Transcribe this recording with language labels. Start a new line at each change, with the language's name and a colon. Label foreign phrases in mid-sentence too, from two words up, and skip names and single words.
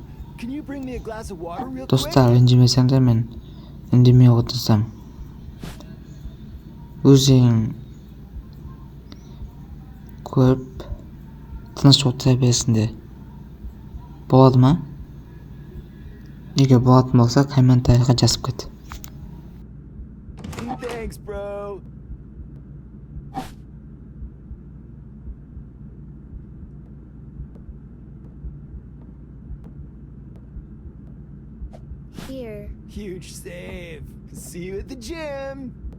Kazakh: Достар, ренжімесеңдер, мен үндемей отырсам. Өзің көріп, тыныш отыра бересіңдер. Болады ма? Егер болатын болса, комментарийға жазып кет.
English: Thanks, bro. Here. Huge save. See you at the gym.